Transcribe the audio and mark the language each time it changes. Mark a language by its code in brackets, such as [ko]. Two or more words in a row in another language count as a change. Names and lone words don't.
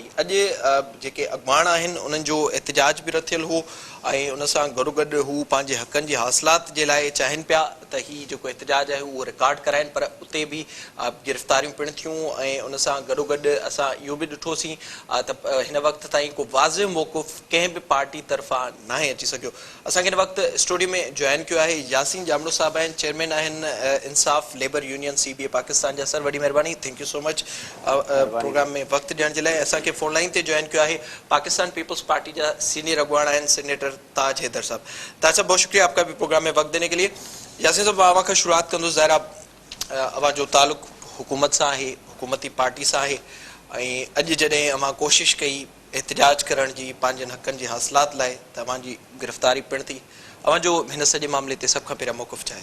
[sd] अॼु जेके अॻुवाण आहिनि उन्हनि जो एहतिजाज बि रथियल हो ऐं उन सां गॾोगॾु हू पंहिंजे हक़नि जी हासिलात जे लाइ चाहिनि पिया त हीउ जेको एहतिजाज आहे उहो रिकॉर्ड कराइनि। पर उते बि गिरफ़्तारियूं पिणु थियूं ऐं उन सां गॾोगॾु असां इहो बि ॾिठोसीं त हिन वक़्त ताईं को वाज़िह मौक़ुफ़ कंहिं बि पार्टी तरफ़ां नाहे अची सघियो। असांखे हिन वक़्त स्टूडियो में जॉइन कयो आहे यासीन जामड़ो साहिबु आहिनि, चेयरमैन आहिनि इंसाफ़ लेबर यूनियन CBA पाकिस्तान जा। सर वॾी महिरबानी, [en] thank you so much [sd] प्रोग्राम में वक़्तु ॾियण जे लाइ। असांखे फ़ोन लाइन ते जॉइन कयो आहे पाकिस्तान पीपल्स पार्टी जा सीनियर अॻुवाण आहिनि सेनेटर ताज हैदर साहब। [ur] تاج صاحب بہت شکریہ آپ کا بھی پروگرام میں وقت دینے کے لیے. [sd] यासीन साहब अवां खां शुरुआत कंदो, ज़ाहिर अवां जो ताल्लुक़ हुकूमत सां आहे, हुकूमती पार्टी सां आहे ऐं अॼु जॾहिं अवां कोशिशि कई एहतिजाज करण जी पंहिंजनि हक़नि जी हासिलात लाइ त अवांजी गिरफ़्तारी पिणु थी, अवां जो हिन सॼे मामले ते सभ खां पहिरियां मौक़िफ़ छा आहे?